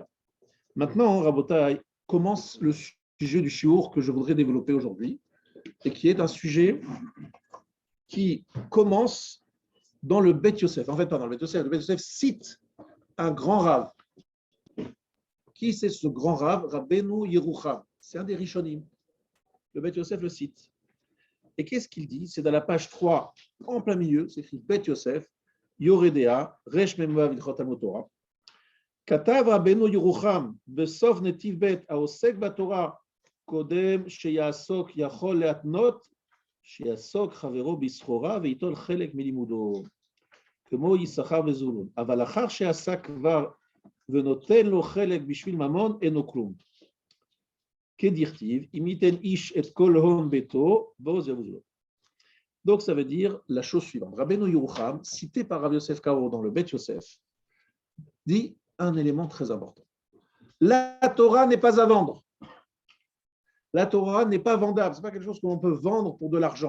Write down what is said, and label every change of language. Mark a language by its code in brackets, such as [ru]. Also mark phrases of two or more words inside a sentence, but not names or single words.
[fr] Maintenant, Rabotai, commence le sujet du shiur que je voudrais développer aujourd'hui et qui est un sujet qui commence dans le Bet Yosef. En fait, pas dans le Bet Yosef. Le Bet Yosef cite un grand rave. Qui c'est ce grand rave? Rabbeinu Yerucham. C'est un des Rishonim. Le Bet Yosef le cite. Et qu'est-ce qu'il dit? C'est dans la page 3, en plein milieu, c'est écrit Bet Yosef, Yoredea, Resh Memva Vidchot Talmud Torah. [he] כתב רבנו ירוחם בסוף נתיב ב' העוסק בתורה קודם שיעסוק יכול להתנות שיעסוק חברו בסחורה וייטול חלק מלימודו כמו יששכר וזבולון אבל אחר שעסק כבר ונותן לו חלק בשביל ממון אינו כלום כדכתיב אם ייתן איש את כל הון ביתו בעוז יבוזו. [fr] Donc ça veut dire la chose suivante. Rabbeinu Yerucham, cité par Rav Yosef Karo dans le Bet Yosef, dit un élément très important. La Torah n'est pas à vendre. La Torah n'est pas vendable. Ce n'est pas quelque chose qu'on peut vendre pour de l'argent.